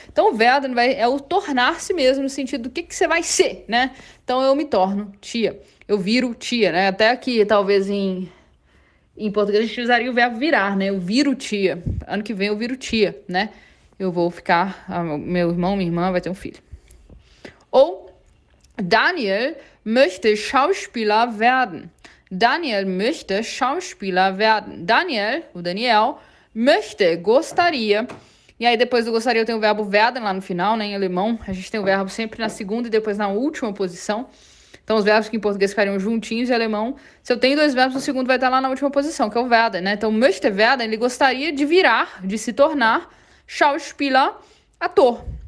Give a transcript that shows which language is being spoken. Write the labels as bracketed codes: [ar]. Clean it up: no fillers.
[pt] Então, werden é o tornar-se mesmo, no sentido do que você vai ser, né? Então, eu me torno tia, eu viro tia, né? Até aqui, talvez em português a gente usaria o verbo virar, né? Eu viro tia. Ano que vem eu viro tia, né? Eu vou ficar, meu irmão, minha irmã vai ter um filho. [de] Ou, Daniel möchte Schauspieler werden. Daniel möchte Schauspieler werden. [pt] Daniel, o Daniel, möchte, gostaria. E aí depois do gostaria eu tenho o verbo werden lá no final, né? Em alemão, a gente tem o verbo sempre na segunda e depois na última posição. Então, os verbos que em português ficariam juntinhos, em alemão, se eu tenho dois verbos, o segundo vai estar lá na última posição, que é o werden, né? Então, möchte werden, ele gostaria de virar, de se tornar Schauspieler, ator.